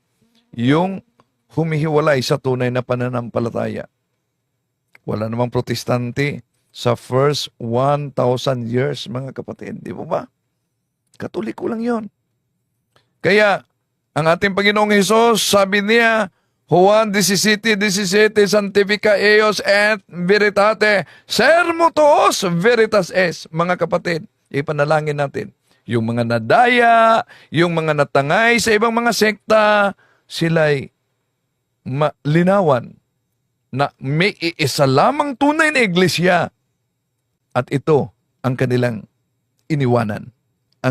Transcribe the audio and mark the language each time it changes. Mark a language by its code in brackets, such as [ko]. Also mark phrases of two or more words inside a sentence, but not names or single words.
[tl] Yung humihiwalay sa tunay na pananampalataya. Wala namang Protestante sa first 1,000 years, mga kapatid. Di ba? Katoliko lang yon. Kaya, ang ating Panginoong Hesus, sabi niya, Juan 17:17, [la] Sanctifica eos et veritate, sermo tuos veritas es. [tl] Mga kapatid, ipanalangin natin. Yung mga nadaya, yung mga natangay sa ibang mga sekta, sila'y malinawan na may iisa lamang tunay na iglesia at ito ang kanilang iniwanan.